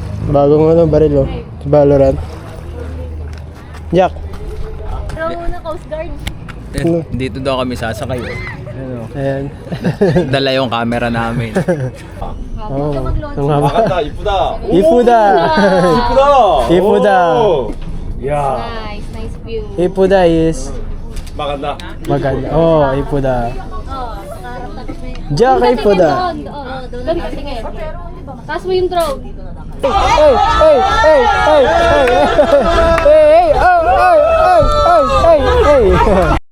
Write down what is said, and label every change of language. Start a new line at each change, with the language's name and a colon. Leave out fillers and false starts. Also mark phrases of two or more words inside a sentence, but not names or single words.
Filipino: Bagong ano, baril oh. Valorant. Jack. Ikaw muna, Coast Guard. Dito daw kami sasakay. Ayan. Dala yung camera namin. Oh, ang
Korean: 아,
Filipino: haba.
Korean: 맞다. 이쁘다. 이쁘다. 이쁘다. 이쁘다. 오. 야.
English: Nice, nice view. 이쁘다 is
Korean: 막았나?
Filipino: maganda. Oh, ipuda. Oh, nakaharap tapos may... Jack, ipuda. Doon kasi ngayon. Taas mo yung drone.
English: Hey, hey, hey, hey, hey, hey, hey, oh, hey, hey, hey, hey, hey.